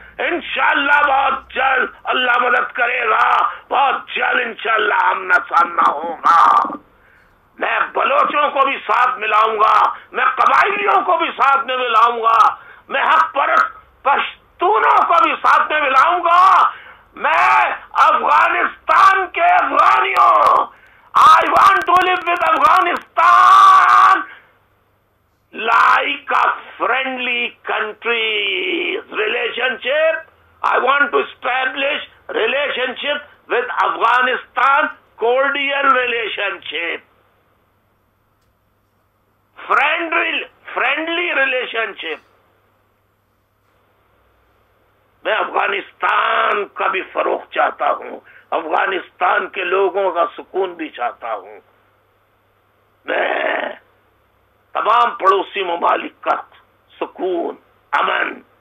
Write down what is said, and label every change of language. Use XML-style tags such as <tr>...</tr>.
<ur>انشاءاللہ بہت جلد اللہ مدد کرے گا، بہت جلد انشاءاللہ آمنا سامنا ہوگا. میں بلوچوں کو بھی ساتھ ملاؤں گا، میں قبائلیوں کو بھی ساتھ میں ملاؤں گا، میں حق پرست پشتونوں کو بھی ساتھ میں ملاؤں گا. میں افغانستان کے افغانیوں،</ur> <en>I want to live with Afghanistan like a friendly country relationship. I want to establish relationship with Afghanistan, cordial relationship, friendly relationship.</en> <ur>میں افغانستان کا بھی فروغ چاہتا ہوں، افغانستان کے لوگوں کا سکون بھی چاہتا ہوں. میں تمام پڑوسی ممالک کا سکون، امن،</ur>